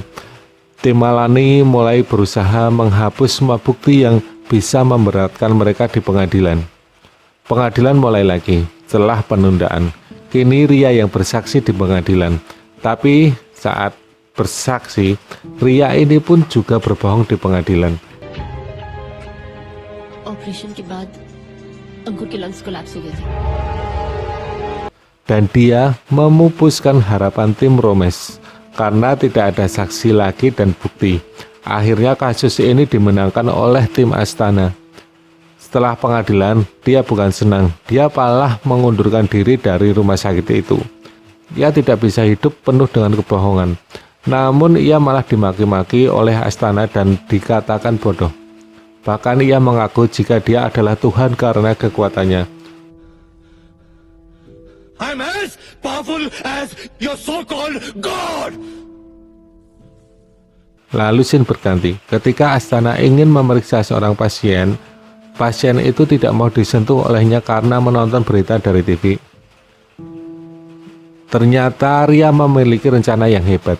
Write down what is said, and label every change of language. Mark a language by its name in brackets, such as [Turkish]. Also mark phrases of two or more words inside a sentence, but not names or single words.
[Indonesian] Tim Malani mulai berusaha menghapus semua bukti yang bisa memberatkan mereka di pengadilan. Pengadilan mulai lagi setelah penundaan. Kini Ria yang bersaksi di pengadilan. Tapi saat bersaksi, Ria ini pun juga berbohong di pengadilan. [Hindi] ऑपरेशन के बाद अंकुर के [English] lungs collapse [Hindi] हो गए थे। [Indonesian] Dan dia memupuskan harapan tim Romes karena tidak ada saksi lagi dan bukti. Akhirnya kasus ini dimenangkan oleh tim Astana. Setelah pengadilan, dia bukan senang, dia malah mengundurkan diri dari rumah sakit itu. Ia tidak bisa hidup penuh dengan kebohongan. Namun ia malah dimaki-maki oleh Astana dan dikatakan bodoh. Bahkan ia mengaku jika dia adalah Tuhan karena kekuatannya. [English] I'm as powerful as your so-called God. [Indonesian] Lalu scene berganti. Ketika Astana ingin memeriksa seorang pasien, pasien itu tidak mau disentuh olehnya karena menonton berita dari TV. Ternyata Ria memiliki rencana yang hebat.